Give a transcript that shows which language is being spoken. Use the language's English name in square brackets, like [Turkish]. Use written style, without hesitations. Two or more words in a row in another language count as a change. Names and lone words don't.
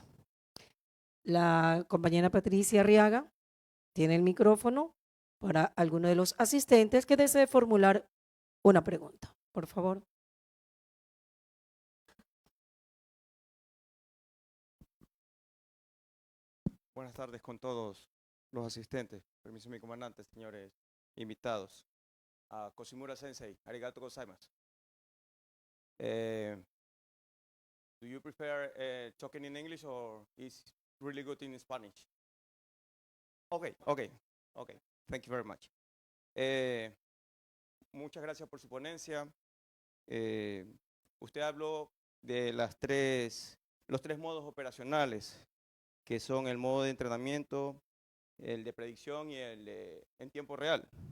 [Spanish] La compañera Patricia Arriaga tiene el micrófono para alguno de los asistentes que desee formular una pregunta. Por favor. Buenas tardes con todos los asistentes. Permiso, mi comandante, señores invitados. [Japanese] Koshimura先生、ありがとうございます. [English] Do you prefer talking in English or is really good in Spanish? Okay. Thank you very much. [Spanish] Muchas gracias por su ponencia. Usted habló de los tres modos operacionales, que son el modo de entrenamiento, el de predicción y el en tiempo real.